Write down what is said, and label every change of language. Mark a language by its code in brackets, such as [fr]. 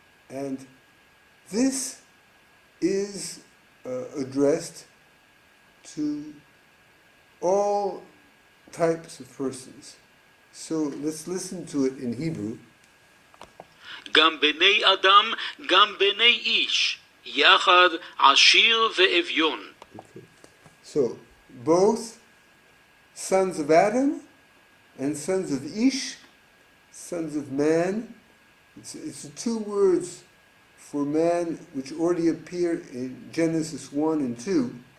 [en] And this is addressed to all types of persons. So let's listen to it in Hebrew. [he] גם בני אדם, גם בני איש, יחד עשיר ואביון. [en] Okay. So, both sons of Adam and sons of Ish, sons of man, it's the 2 words for man which already appear in Genesis 1 and 2.